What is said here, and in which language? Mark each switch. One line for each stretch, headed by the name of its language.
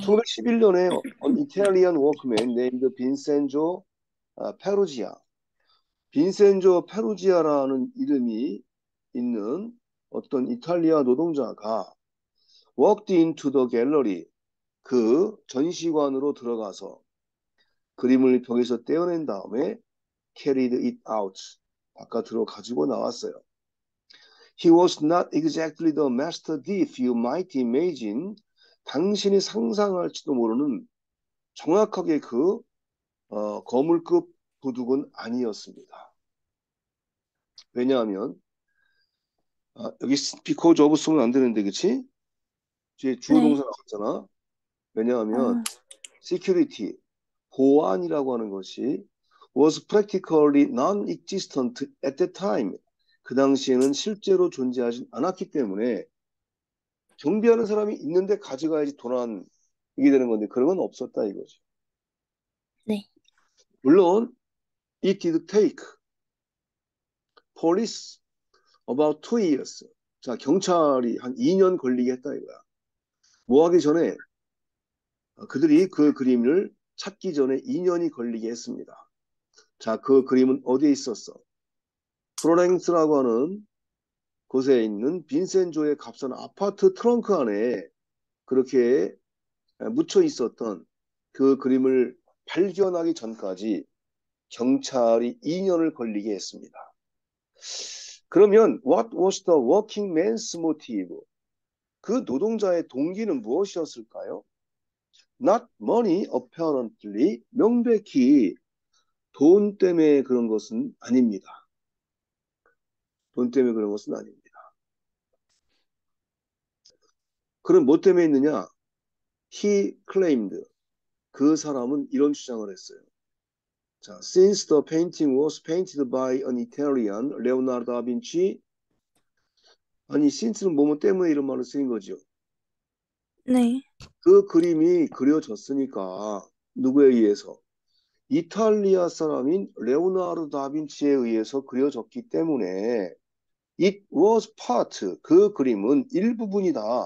Korean: 1911년에
English: an Italian workman named Vincenzo Perugia,
Korean: 빈센조 페루지아라는 이름이 있는 어떤 이탈리아 노동자가
English: walked into the gallery,
Korean: 그 전시관으로 들어가서 그림을 벽에서 떼어낸 다음에
English: carried it out,
Korean: 바깥으로 가지고 나왔어요.
English: He was not exactly the master thief you might imagine.
Korean: 당신이 상상할지도 모르는 정확하게 그 거물급 도둑은 아니었습니다. 왜냐하면 여기 because of 쓰면 안 되는데 그치? 뒤에 주어 네, 동사 나왔잖아. 왜냐하면 어,
English: security,
Korean: 보안이라고 하는 것이
English: was practically non-existent at that time.
Korean: 그 당시에는 실제로 존재하지 않았기 때문에 경비하는 사람이 있는데 가져가야지 도난 이게 되는 건데 그런 건 없었다 이거죠. 네, 물론
English: it did take police about 2 years.
Korean: 자, 경찰이 한 2년 걸리게 했다 이거야. 뭐 하기 전에 그들이 그 그림을 찾기 전에 2년이 걸리게 했습니다. 자, 그 그림은 어디에 있었어? 프로랭스라고 하는 곳에 있는 빈센조의 값싼 아파트 트렁크 안에 그렇게 묻혀 있었던 그 그림을 발견하기 전까지 경찰이 2년을 걸리게 했습니다. 그러면
English: what was the working man's motive?
Korean: 그 노동자의 동기는 무엇이었을까요?
English: Not money, apparently.
Korean: 명백히 돈 때문에 그런 것은 아닙니다. 돈 때문에 그런 것은 아닙니다. 그럼 뭐 때문에 있느냐?
English: He claimed.
Korean: 그 사람은 이런 주장을 했어요. 자,
English: since the painting was painted by an Italian, Leonardo da Vinci.
Korean: 아니, since는 뭐뭐 때문에 이런 말을 쓰인 거죠. 네, 그 그림이 그려졌으니까 누구에 의해서? 이탈리아 사람인 레오나르도 다빈치에 의해서 그려졌기 때문에
English: it was part,
Korean: 그 그림은 일부분이다.